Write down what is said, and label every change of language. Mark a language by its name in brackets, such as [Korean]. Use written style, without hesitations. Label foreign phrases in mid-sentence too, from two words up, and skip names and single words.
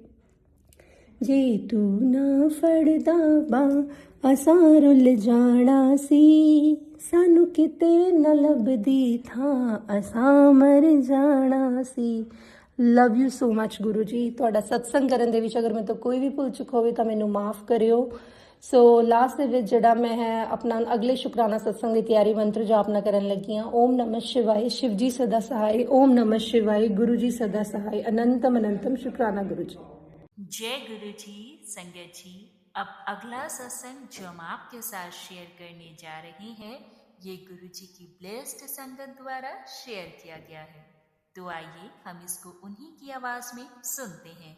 [Punjabi] ਜੇ ਤੂੰ ਨਾ ਫੜਦਾ ਬਾਂਹ ਅਸਾਂ ਰੁੱਲ ਜਾਣਾ ਸੀ, ਸਾਨੂੰ ਕਿਤੇ ਨਾ ਲੱਭਦੀ ਥਾਂ ਅਸਾਂ ਮਰ ਜਾਣਾ ਸੀ। [English] love you so much [Punjabi] ਗੁਰੂ ਜੀ। ਤੁਹਾਡਾ ਸਤਸੰਗ ਕਰਨ ਦੇ ਵਿੱਚ ਅਗਰ ਮੇਰੇ ਤੋਂ ਕੋਈ ਵੀ ਭੁੱਲ ਚੁੱਕ ਹੋਵੇ ਤਾਂ ਮੈਨੂੰ ਮਾਫ ਕਰਿਓ। [English] so last [Punjabi] ਦੇ ਵਿੱਚ ਜਿਹੜਾ ਮੈਂ ਹੈ ਆਪਣਾ ਅਗਲੇ ਸ਼ੁਕਰਾਨਾ ਸਤਸੰਗ ਦੀ ਤਿਆਰੀ ਮੰਤਰ ਜਾਪਨਾ ਕਰਨ ਲੱਗੀ ਹਾਂ। [Hindi] ओम नमः शिवाय, शिव जी सदा सहाय। ओम नमः शिवाय, गुरु जी सदा सहाय। अनंतम शुक्राना गुरु जी। जय गुरु जी। संगत जी, अब अगला सत्संग जो हम आपके साथ शेयर करने जा रहे हैं, ये गुरु जी की ब्लेस्ड संगत द्वारा शेयर किया गया है। तो आइए हम इसको उन्हीं की आवाज में सुनते हैं।